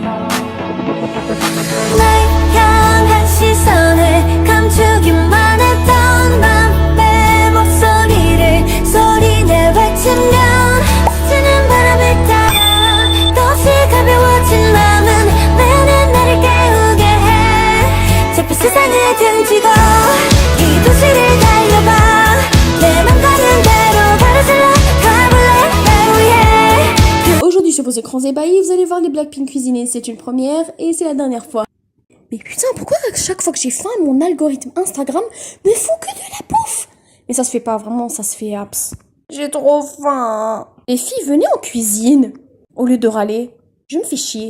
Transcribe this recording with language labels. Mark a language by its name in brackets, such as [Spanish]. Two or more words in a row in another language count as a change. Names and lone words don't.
[Korean] 날 향한 시선을 감추기만 했던 맘의 목소리를 소리내 외치면 스치는 바람을 따라 또다시 가벼워진 마음은 매년 나를 깨우게 해 좁은 세상을 등지고 이 도시를 달려봐 내 맘 가는 대로 가로질러 가볼래 날 위해. [French] Aujourd'hui sur vos écrans ébahis, vous allez voir les Blackpink cuisiner, c'est une première et c'est la dernière fois. Mais putain, pourquoi à chaque fois que j'ai faim, mon algorithme Instagram me fout que de la bouffe? Mais ça se fait pas, vraiment, ça se fait abs. J'ai trop faim. Les filles, venez en cuisine. Au lieu de râler, je me fais chier.